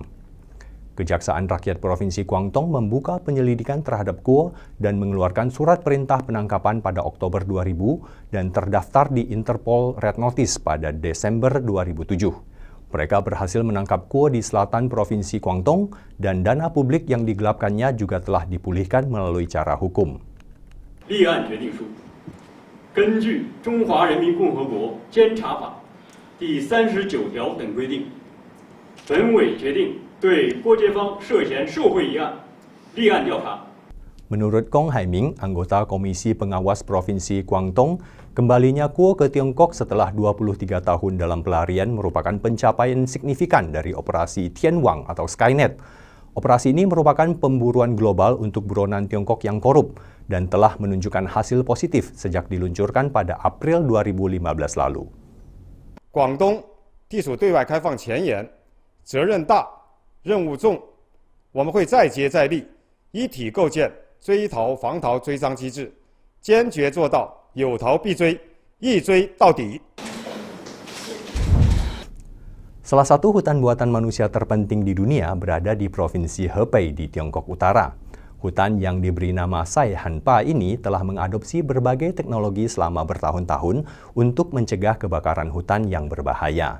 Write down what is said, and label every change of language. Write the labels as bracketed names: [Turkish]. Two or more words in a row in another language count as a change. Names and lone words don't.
[Indonesian] Kejaksaan Rakyat Provinsi Guangdong membuka penyelidikan terhadap Guo dan mengeluarkan surat perintah penangkapan pada Oktober 2000 dan terdaftar di Interpol Red Notice pada Desember 2007. Mereka berhasil menangkap Guo di selatan Provinsi Guangdong dan dana publik yang digelapkannya juga telah dipulihkan melalui cara hukum. [Chinese] 立案决定书根据中华人民共和国监察法第39条等规定，本委决定 对郭杰芳涉嫌受贿一案立案调查。 [Indonesian] Menurut Kong Haiming, anggota Komisi Pengawas Provinsi Guangdong, kembalinya Guo ke Tiongkok setelah 23 tahun dalam pelarian merupakan pencapaian signifikan dari operasi Tianwang atau Skynet. Operasi ini merupakan pemburuan global untuk buronan Tiongkok yang korup dan telah menunjukkan hasil positif sejak diluncurkan pada April 2015 lalu. [Chinese] Guangdong 地属对外开放前沿，责任大， 任务重，我们会再接再厉，一体构建追逃防逃追赃机制，坚决做到有逃必追，一追到底。 [Indonesian] Salah satu hutan buatan manusia terpenting di dunia berada di Provinsi Hebei di Tiongkok Utara. Hutan yang diberi nama Sai Hanpa ini telah mengadopsi berbagai teknologi selama bertahun-tahun untuk mencegah kebakaran hutan yang berbahaya.